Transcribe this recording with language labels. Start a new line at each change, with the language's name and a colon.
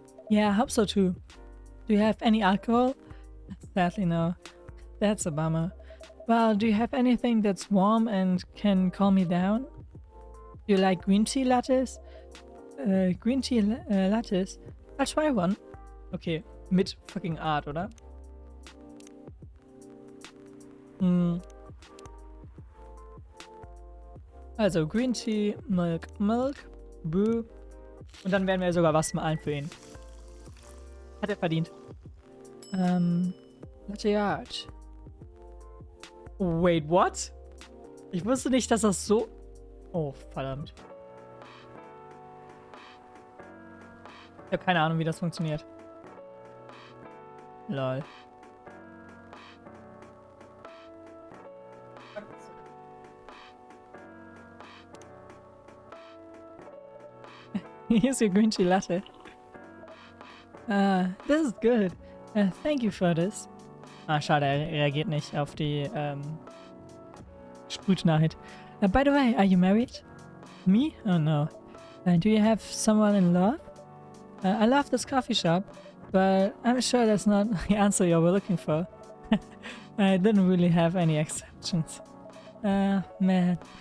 English: Yeah, I hope so too. Do you have any alcohol? Sadly no. That's a bummer. Well, do you have anything that's warm and can calm me down? Do you like green tea lattes? Green tea lattes? I'll try one.
German: Okay, mit fucking Art, oder? Also Green Tea, Milk, Brew. Und dann werden wir sogar was malen für ihn. Hat er verdient.
English: Latte Art. Wait, what?
German: Ich wusste nicht, dass das so... Oh, verdammt. Ich habe keine Ahnung, wie das funktioniert. Lol.
English: Here's your green tea latte. This is good. Thank you for this.
German: Ah, schade, er reagiert nicht auf die Sprühnachricht.
English: By the way, are you married? Me? Oh no. Do you have someone in love? I love this coffee shop, but I'm sure that's not the answer you were looking for. I didn't really have any exceptions. Man.